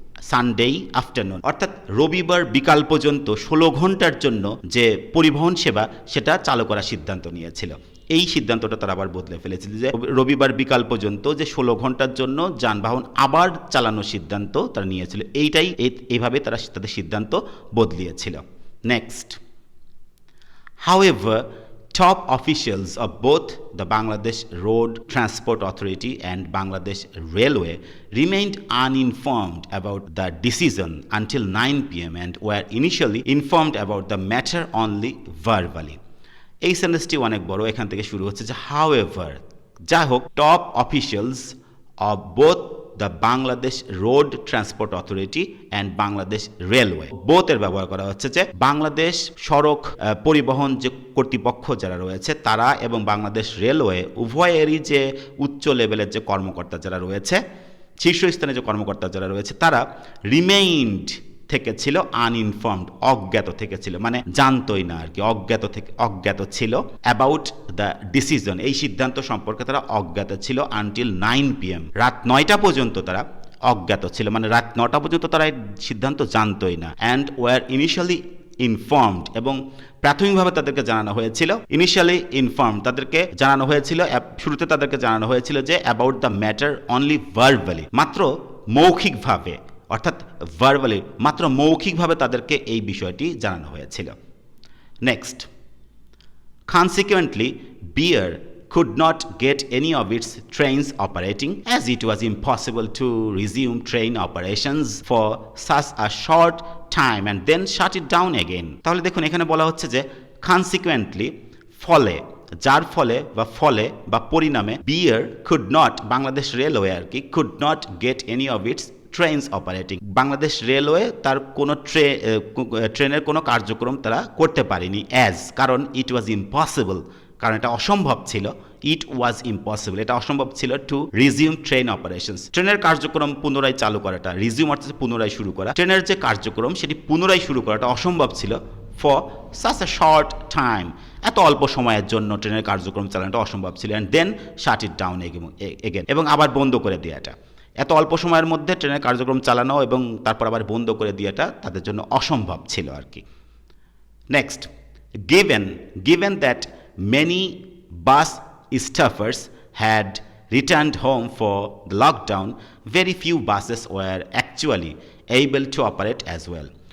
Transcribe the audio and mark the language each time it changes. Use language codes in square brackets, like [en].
[bn] Sunday afternoon, অর্থাৎ রবিবার বিকাল পর্যন্ত 16 ঘন্টার জন্য যে পরিবহন সেবা সেটা চালু করার সিদ্ধান্ত নিয়েছিল। এই সিদ্ধান্তটা তারা আবার বদলে ফেলেছিল যে রবিবার বিকাল পর্যন্ত যে 16 ঘন্টার জন্য যানবাহন আবার চালানোর সিদ্ধান্ত তারা নিয়েছিল। এইভাবে তারা তাদের সিদ্ধান্ত বদলিয়েছিল। [en] Next, however, top officials of both the Bangladesh Road Transport Authority and Bangladesh Railway remained uninformed about the decision until 9 p.m. and were initially informed about the matter only verbally. [bn] এই সেন্টেন্সটি অনেক বড়, এখান থেকে শুরু হচ্ছে যে হাউএভার, যাই হোক, [en] top officials of both the Bangladesh Road Transport Authority and Bangladesh Railway, [bn] বোথের ব্যবহার করা হচ্ছে যে বাংলাদেশ সড়ক পরিবহন যে কর্তৃপক্ষ যারা রয়েছে তারা এবং বাংলাদেশ রেলওয়ে উভয়েরই যে উচ্চ লেভেলের যে কর্মকর্তা যারা রয়েছে, শীর্ষস্থানে যে কর্মকর্তা যারা রয়েছে, তারা রিমেইন্ড থেকে ছিল আনইনফর্মড, অজ্ঞাত থেকে ছিল, মানে জানতোই না আর কি, অজ্ঞাত ছিল [en] about the decision, [bn] এই সিদ্ধান্ত সম্পর্কে তারা অজ্ঞাত ছিল [en] Until 9 p.m. [bn] রাত 9টা পর্যন্ত তারা অজ্ঞাত ছিল, মানে রাত 9টা পর্যন্ত তারা এই সিদ্ধান্ত জানতোই না। [en] and were initially informed, [bn] এবং প্রাথমিকভাবে তাদেরকে জানানো হয়েছিল, ইনিশিয়ালি ইনফর্ম তাদেরকে জানানো হয়েছিল, শুরুতে তাদেরকে জানানো হয়েছিল যে [en] about the matter only verbally, [bn] মাত্র মৌখিকভাবে, অর্থাৎ ভার্বালি, মাত্র মৌখিকভাবে তাদেরকে এই বিষয়টি জানানো হয়েছিল। [en] Next, consequently beer could not get any of its trains operating as it was impossible to resume train operations for such a short time and then shut it down again. [bn] তাহলে দেখুন এখানে বলা হচ্ছে যে consequently, ফলে, যার ফলে বা পরিণামে, বিয়ার [en] could not, Bangladesh Railway আর কি, could not get any of its trains operating, [bn] Bangladesh railway তার কোনো ট্রেনের কোনো কার্যক্রম তারা করতে পারেনি, কারণ [en] it was impossible, [bn] কারণ এটা অসম্ভব ছিল, ইট ওয়াজ ইম্পসিবল, এটা অসম্ভব ছিল, [en] to resume train operations, [bn] ট্রেনের কার্যক্রম পুনরায় চালু করাটা, রিজিউম অর্থাৎ পুনরায় শুরু করা, ট্রেনের যে কার্যক্রম সেটি পুনরায় শুরু করাটা অসম্ভব ছিল, [en] for such a short time, [bn] এত অল্প সময়ের জন্য ট্রেনের কার্যক্রম চালানোটা অসম্ভব ছিল, [en] and then shut it down [bn] again, এবং আবার বন্ধ করে দেওয়াটা, এত অল্প সময়ের মধ্যে ট্রেনের কার্যক্রম চালানো এবং তারপর আবার বন্ধ করে দেওয়াটা তাদের জন্য অসম্ভব ছিল আর কি। [en] Next, given that many bus staffers had returned home for the lockdown, very few buses were actually able to operate as well.